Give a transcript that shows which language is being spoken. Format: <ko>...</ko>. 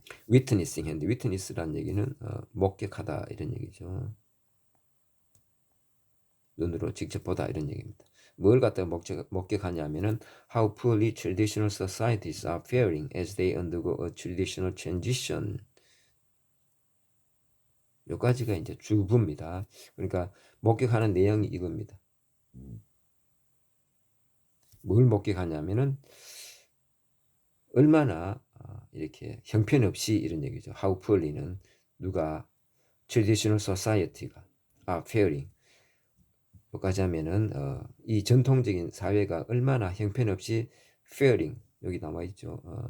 <ko>witnessing 했는데 witness라는 얘기는 목격하다 이런 얘기죠. 눈으로 직접 보다 이런 얘기입니다. 뭘 갖다가 목격하냐면은</ko> <en>how poorly traditional societies are faring as they undergo a traditional transition.</en> <ko>여기까지가 이제 주부입니다. 그러니까 목격하는 내용이 이겁니다. 뭘 목격하냐면은 얼마나 이렇게 형편없이 이런 얘기죠. how poorly는 누가 traditional society가 are faring 여기까지 하면은 이 전통적인 사회가 얼마나 형편없이 faring 여기 나와 있죠.</ko>